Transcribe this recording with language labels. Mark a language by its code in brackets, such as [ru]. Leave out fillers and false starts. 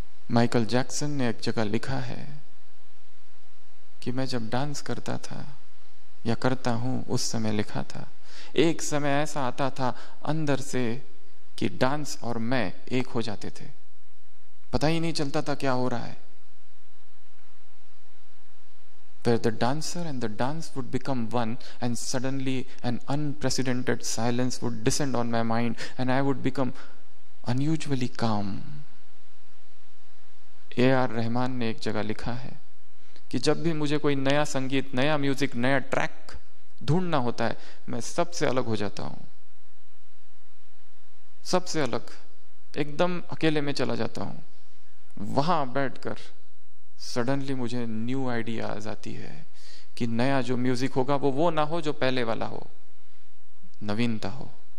[hi] Michael Jackson ने एक जगह लिखा है कि मैं जब डांस करता था या करता हूं उस समय लिखा था, एक समय ऐसा आता था अंदर से कि डांस और मैं एक हो जाते थे, पता ही नहीं चलता था क्या हो रहा है। [en] Where the dancer and the dance would become one, and suddenly an unprecedented silence would descend on my mind and I would become unusually calm. [hi] A.R. Rahman ने एक जगह लिखा है कि जब भी मुझे कोई नया संगीत, नया म्यूजिक, नया ट्रैक ढूंढना होता है, मैं सबसे अलग हो जाता हूं, सबसे अलग, एकदम अकेले में चला जाता हूं। वहां बैठकर सडनली मुझे न्यू आइडियाज आती है कि नया जो म्यूजिक होगा वो ना हो जो पहले वाला हो, नवीनता हो।